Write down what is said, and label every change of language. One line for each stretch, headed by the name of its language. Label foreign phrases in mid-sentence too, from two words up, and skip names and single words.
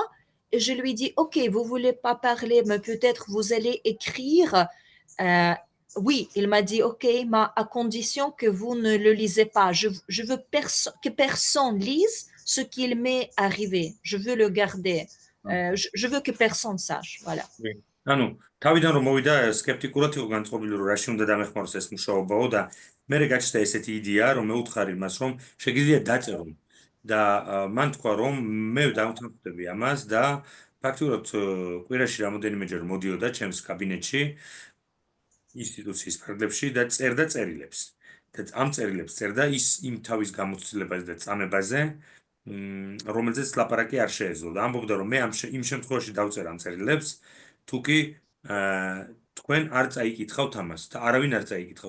French: Et je lui dis, OK, vous voulez pas parler, mais peut-être vous allez écrire. Euh, oui, il m'a dit, OK, mais à condition que vous ne le lisez pas. Je veux que personne lise ce qu'il m'est arrivé. Je veux le garder. Je veux que personne sache. Voilà.
Georgian: ანუ თავიდან რომ მოვიდა სკეპტიკურად იყო განწყობილი რომ რაში უნდა დამეხმაროს ეს მუშაობაო და მე გაჩნდა ესეთი იდეა რომ მეუთხარი მას რომ შეგიძლია დაწერო და მან თქვა რომ მე დავთანხმდები ამას და ფაქტობრივად კვირაში რამოდენიმეჯერ მოდიოდა ჩემს კაბინეტში ინსტიტუციის ფარგლებში და წერდა წერილებს და ამ წერილებს წერდა ის იმ თავის გამოცდილებაზე და წამებაზე რომელზეც ლაპარაკი არ შეეძლო და ამბობდა რომ მე იმ შემთხვევაში დავწერ ამ წერილებს თუკი თქვენ არ წაიკითხავთ ამას და არავინ არ წაიკითხავს.